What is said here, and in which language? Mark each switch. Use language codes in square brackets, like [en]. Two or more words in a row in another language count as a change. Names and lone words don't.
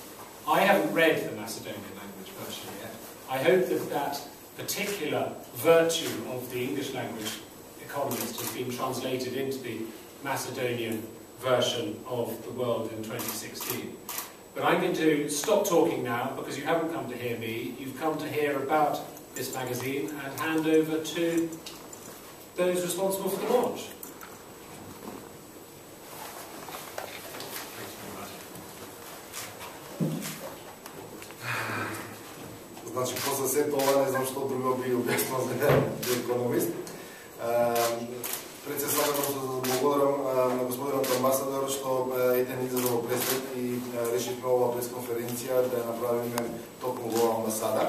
[en] I haven't read the Macedonian language version yet. I hope that that particular virtue of the English language Economist has been translated into the Macedonian version of the World in 2016. But I'm going to stop talking now because you haven't come to hear me. You've come to hear about this magazine and hand over to those responsible for the launch. [mk] Значи, после все това не знам што друго би обяснил за Економист. Пред се сакам да се благодарам на господинот амбасадор што ете ни за да го пресрет и решивме ова пресконференција да ја направиме токму во амбасада.